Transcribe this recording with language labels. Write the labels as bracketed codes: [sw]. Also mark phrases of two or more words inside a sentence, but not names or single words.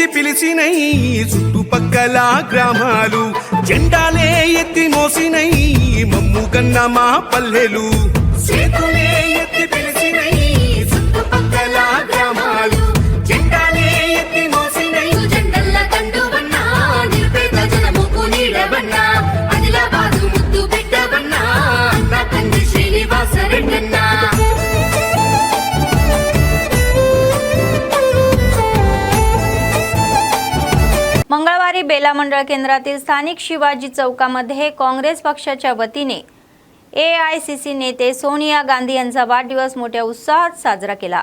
[te] తెలిసినై చుట్టుపక్కల గ్రామాలు జెండాలే ఎత్తి మోసినై మమ్ము కన్న మా పల్లెలు చేతులే ఎత్తి పిలిచినై చుట్టుపక్కల గ్రామాలు జెండాలే ఎత్తి మోసినై జెండల్ల కండువన్నా నిరుపేద జనముకు నీడవన్నా ఆదిలాబాదు ముద్దు బిడ్డవన్నా అన్న తండ్రి శ్రీనివాస రెడ్డన్నా [mr] मंगळवारी बेला मंडळ केंद्रातील स्थानिक शिवाजी चौकामध्ये काँग्रेस पक्षाच्या वतीने AICC नेते सोनिया गांधी यांचा वाढदिवस मोठ्या उत्साहात साजरा केला।